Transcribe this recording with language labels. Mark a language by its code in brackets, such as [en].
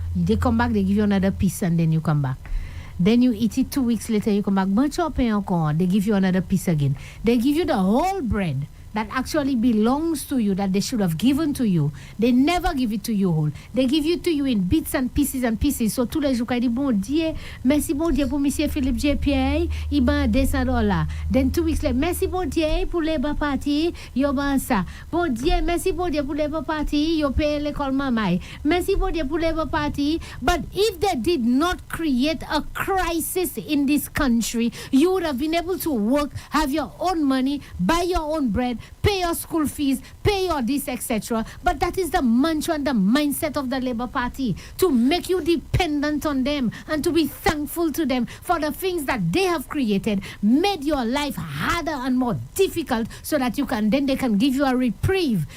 [en] They come back, they give you another piece and then you come back. Then you eat it 2 weeks later, you come back, bunch up encore. They give you another piece again. They give you the whole bread that actually belongs to you, that they should have given to you. They never give it to you whole. They give it to you in bits and pieces and pieces. [acf] So tous les jours, il dit, bon Dieu, merci bon Dieu pour Monsieur Philippe J. Pierre, il ban $200. [en] Then 2 weeks later, [acf] merci bon Dieu pour Labour Party, yo ban ça. Bon Dieu, merci bon Dieu pour Labour Party, yo paye l'école mamai. Merci bon Dieu pour Labour Party. [en] But if they did not create a crisis in this country, you would have been able to work, have your own money, buy your own bread, pay your school fees, pay your this, etc. But that is the mantra and the mindset of the Labour Party, to make you dependent on them and to be thankful to them for the things that they have created, made your life harder and more difficult, so that they can give you a reprieve.